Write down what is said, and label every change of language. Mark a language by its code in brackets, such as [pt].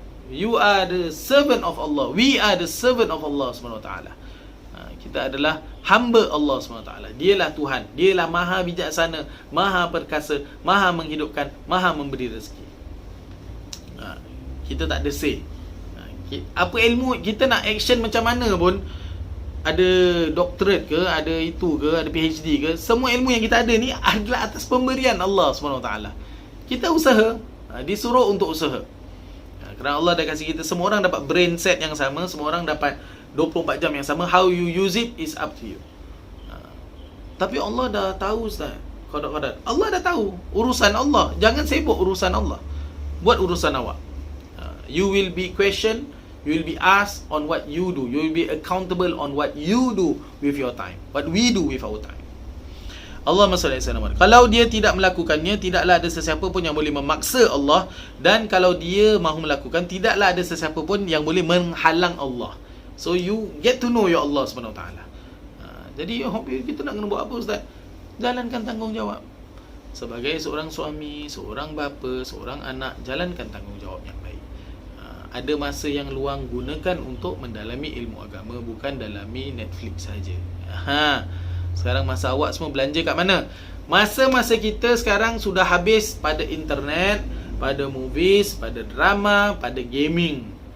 [en] You are the servant of Allah. We are the servant of Allah SWT. [ms] Kita adalah hamba Allah SWT. Dialah Tuhan. Dialah maha bijaksana, maha perkasa, maha menghidupkan, maha memberi rezeki. Kita tak ada say. Apa ilmu, kita nak action macam mana pun, ada doctorate ke, ada itu ke, ada PhD ke, semua ilmu yang kita ada ni adalah atas pemberian Allah SWT. Kita usaha, disuruh untuk usaha. Kerana Allah dah kasih kita, semua orang dapat brain set yang sama, semua orang dapat 24 jam yang sama. [en] How you use it is up to you. [ms] Tapi Allah dah tahu, Ustaz. Qadar. Allah dah tahu urusan Allah. Jangan sibuk urusan Allah. Buat urusan awak. [en] You will be questioned, you will be asked on what you do. You will be accountable on what you do with your time. What we do with our time. [ar] Allahumma salli ala Muhammad. [ms] Kalau dia tidak melakukannya, tidaklah ada sesiapa pun yang boleh memaksa Allah. Dan kalau dia mahu melakukan, tidaklah ada sesiapa pun yang boleh menghalang Allah. [en] So you get to know your Allah SWT. [ms] Jadi kita nak kena buat apa, Ustaz? Jalankan tanggungjawab. Sebagai seorang suami, seorang bapa, seorang anak, jalankan tanggungjawab yang baik. Ada masa yang luang, gunakan untuk mendalami ilmu agama, bukan dalami Netflix saja. Sekarang masa awak semua belanja kat mana? Masa-masa kita sekarang sudah habis pada internet, pada movies, pada drama, pada gaming.